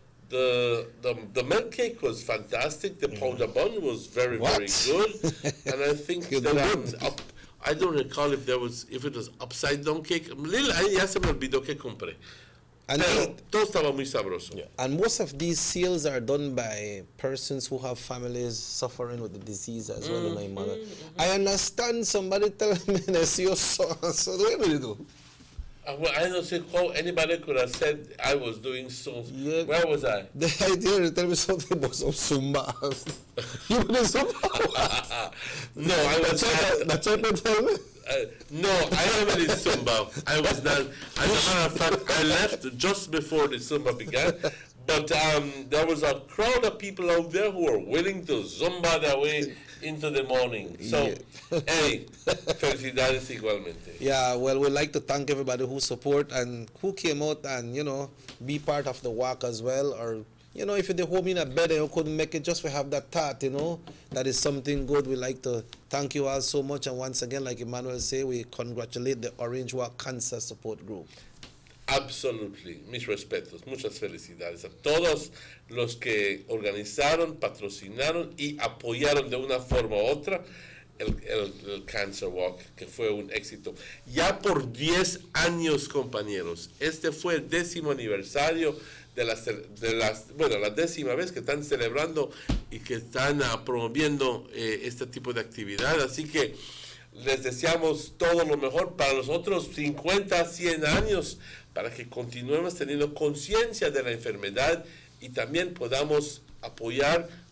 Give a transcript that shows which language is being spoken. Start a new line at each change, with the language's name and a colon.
English: The milk cake was fantastic. The powder bun was very very good, and I think that I don't recall if it was upside down cake.
Spanish: Ya se me olvidó que compré. Pero todo estaba muy sabroso.
English: And most of these sales are done by persons who have families suffering with the disease as well as my mother. I understand somebody tell me that's your son. So what do you do? Well, I don't see how anybody could have said I was doing so. Yeah. Where was I? The idea to tell me something about some Zumba. You were in Zumba? No, I was not. That's what you tell me? No, I am in Zumba. I was not. As a matter of fact, I left just before the Zumba began. But there was a crowd of people out there who were willing to Zumba their way into the morning. So, hey,
Spanish: felicidades igualmente.
English: Yeah, well, we'd like to thank everybody who support and who came out and, be part of the walk as well. Or, if you're home in a bed and you couldn't make it, just to have that thought, that is something good. We'd like to thank you all so much. And once again, like Emmanuel said, we congratulate the Orange Walk Cancer Support Group.
Spanish: Absolutely, mis respetos, muchas felicidades a todos los que organizaron, patrocinaron y apoyaron de una forma u otra el Cancer Walk, que fue un éxito. Ya por 10 años, compañeros, este fue el 10º aniversario la 10ª vez que están celebrando y que están promoviendo este tipo de actividad, así que les deseamos todo lo mejor para los otros 50, 100 años, para que continuemos teniendo conciencia de la enfermedad y también podamos apoyar